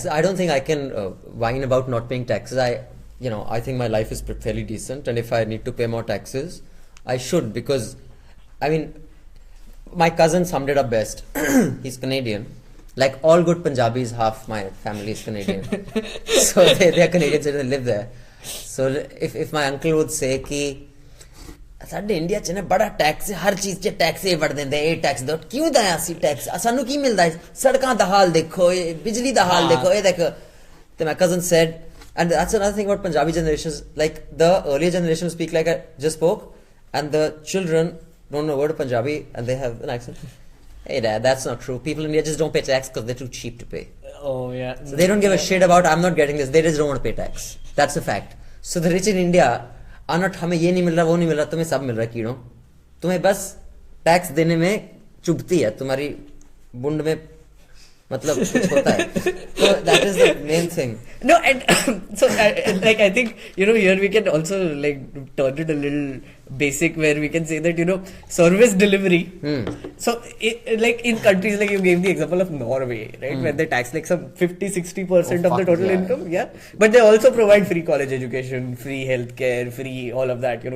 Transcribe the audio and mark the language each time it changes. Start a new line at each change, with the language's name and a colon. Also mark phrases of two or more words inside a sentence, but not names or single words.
English: I don't think I can whine about not paying taxes. I think my life is fairly decent, and if I need to pay more taxes, I should, because my cousin summed it up best. He's Canadian. Like all good Punjabis, half my family is Canadian. So they're Canadians and they live there. So if my uncle would say
Punjabi: ki ਸਾਡੇ ਇੰਡੀਆ ਚ ਨਾ ਬੜਾ ਟੈਕਸ, ਹਰ ਚੀਜ਼ 'ਚ ਟੈਕਸ ਇਹ ਵੜ ਦਿੰਦੇ, ਇਹ ਟੈਕਸ ਦੋ, ਕਿਉਂ ਦਇਆ ਅਸੀਂ ਟੈਕਸ, ਸਾਨੂੰ ਕੀ ਮਿਲਦਾ ਹੈ, ਸੜਕਾਂ ਦਾ ਹਾਲ ਦੇਖੋ, ਇਹ ਬਿਜਲੀ ਦਾ ਹਾਲ ਦੇਖੋ, ਇਹ ਦੇਖੋ.
English: ਤੇ my cousin said, and that's another thing about Punjabi generations, like the earlier generation speak like I just spoke, and the children don't know a word of Punjabi and they have an accent. Hey dad, that's not true. People in India just don't pay tax because they're too cheap to pay. Oh yeah. So they don't give a shit about I'm not getting this. They just don't want to pay tax. That's a fact. So the rich in India are not,
Hindi: हमें ये नहीं मिल रहा, वो नहीं मिल रहा, तुम्हें सब मिल रहा है कीड़ों, तुम्हें बस टैक्स देने में चुभती है, तुम्हारी बुंड में मतलब कुछ होता है.
English: So that is the main thing. No, and so like I think here we can also like turn it a little basic, where we can say that service delivery. So like in countries like you gave the example of Norway, right, where they tax like some 50-60% of the total income, but they also provide free college education, free healthcare, free all of that.